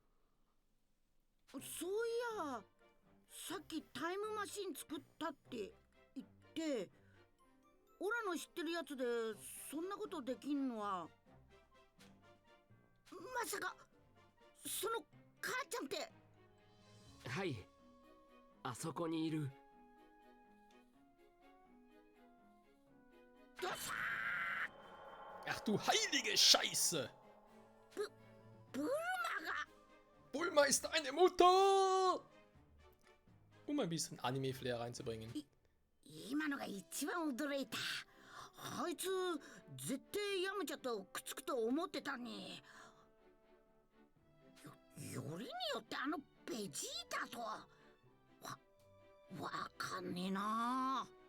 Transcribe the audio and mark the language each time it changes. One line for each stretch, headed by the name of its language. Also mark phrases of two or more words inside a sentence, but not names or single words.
Japanese: そういや、さっきタイムマシン作ったって言って、オラの知ってるやつでそんなことできんのは、まさかその母ちゃんって。はい、あそこにいる。どうさ
German: Ach du heilige Scheiße!
Japanese: ブルマが
German: Bulma ist deine Mutter! Um ein bisschen Anime-Flair reinzubringen.
Japanese: 今のが一番驚いた。あいつ絶対ヤムチャとくっつくと思ってたに。よりによってあのベジータとわかんねえな。